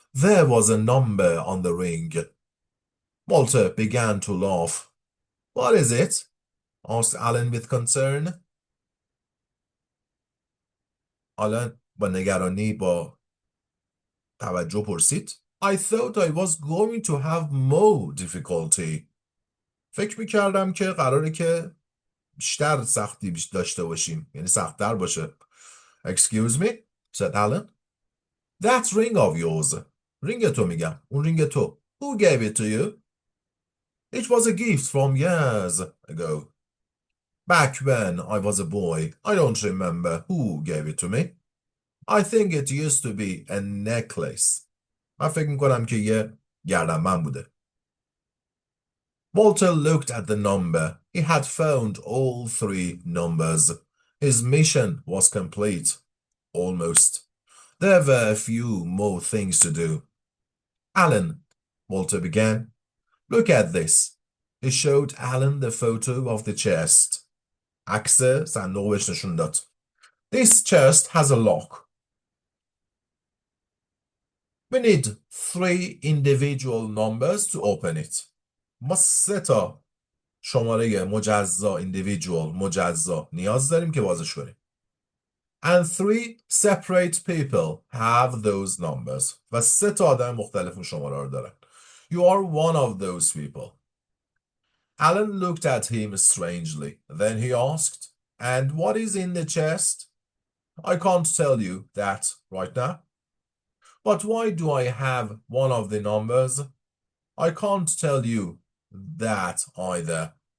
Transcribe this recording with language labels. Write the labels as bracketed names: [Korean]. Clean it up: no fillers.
[English] There was a number on the ring. Walter began to laugh. What is it? Asked Alan with concern. [Persian] Alan با نگرانی با توجه پرسید. [English] I thought I was going to have more difficulty. [Persian] فکر میکردم که قراره که بیشتر سختی داشته باشیم. یعنی سخت‌تر باشه. [English] Excuse me, said Alan. That ring of yours. [Persian] رینگ تو میگم. اون رینگ تو. [English] Who gave it to you? It was a gift from years ago. Back when I was a boy, I don't remember who gave it to me. I think it used to be a necklace. [Persian] من فکر میکنم که یه گردنبند بوده. [English] Walter looked at the number. He had found all three numbers. His mission was complete. Almost. There were a few more things to do. Alan, Walter began. Look at this. He showed Alan the photo of the chest. [Persian] عکس صندوق بهش نشون داد. [English] This chest has a lock. We need three individual numbers to open it. [Persian] ما سه تا شماره مجزا مجزا نیاز داریم که بازش کنیم. [English] And three separate people have those numbers. [Persian] و سه تا آدم مختلف اون شماره رو دارن. [English] You are one of those people. Alan looked at him strangely. Then he asked, and what is in the chest? I can't tell you that right now. But why do I have one of the numbers? I can't tell you that either.